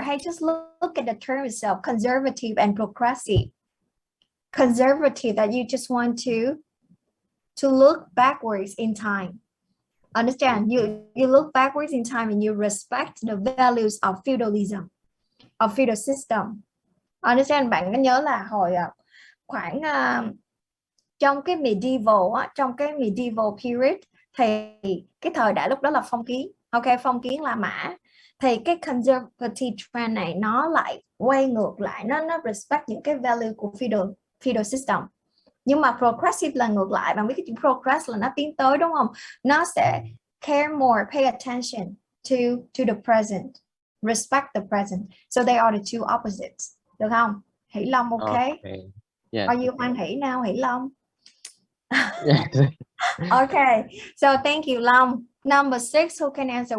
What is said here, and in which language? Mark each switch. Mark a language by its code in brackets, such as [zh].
[en] Hey, just look at the term itself, conservative and progressive. Conservative, that you just want to look backwards in time. Understand? You look backwards in time and you respect the values of feudalism, of feudal system. Understand? [vi] Bạn có nhớ là hồi khoảng trong cái medieval period thì cái thời đại lúc đó là phong kiến. Ok, phong kiến La Mã. Thì cái conservative trend này nó lại quay ngược lại, nó respect những cái value của feudal system. Nhưng mà progressive là ngược lại. Bạn biết cái chữ progress là nó tiến tới, đúng không? [en] Nó sẽ care more, pay attention to the present, respect the present. So they are the two opposites. [vi] Được không? Hỷ Long, okay? [en] Yes. Are you Hoan Hỷ now, Hỷ Long? Yes. Okay, so thank you, Long. Number 6, who can answer?